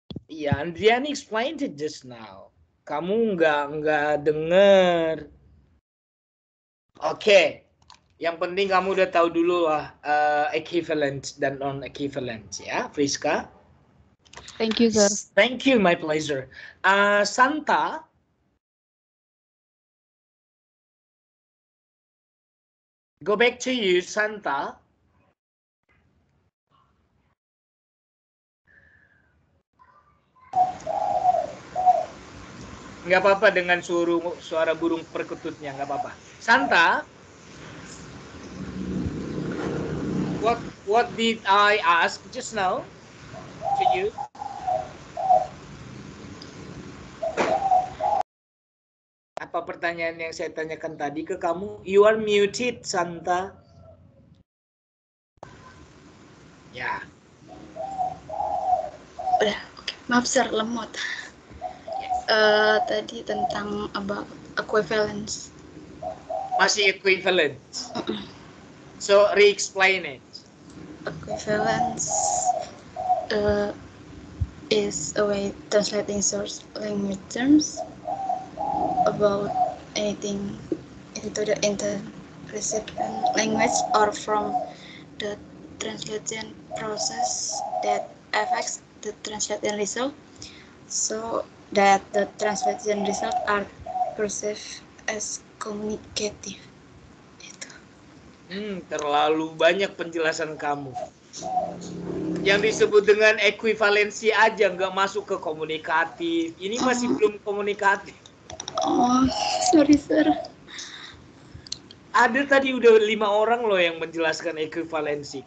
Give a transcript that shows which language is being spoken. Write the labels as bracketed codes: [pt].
[en] Iya, Andriani explained it just now. [id] Kamu nggak dengar. Oke, yang penting kamu udah tahu dulu lah equivalent dan non-equivalent ya, Friska. [en] Thank you, sir. Thank you, my pleasure. Santa. Go back to you, Santa. [id] Nggak apa-apa dengan suara burung perkututnya, nggak apa-apa. [en] Santa, what did I ask just now to you? [id] Apa pertanyaan yang saya tanyakan tadi ke kamu? [en] You are muted, Santa. [id] Ya. Udah, oke. Maaf sir, lemot. Tadi tentang [en] about equivalence. Masih equivalent. So re-explain it. Equivalence is a way translating source language terms about anything into the recipient language or from the translation process that affects the translation result, so that the translation result are perceived as communicative. [id] Terlalu banyak penjelasan kamu. Yang disebut dengan ekuivalensi aja nggak masuk ke komunikatif. Ini masih belum komunikatif. [en] Oh, sorry sir. [id] Ada tadi udah 5 orang loh yang menjelaskan ekuivalensi.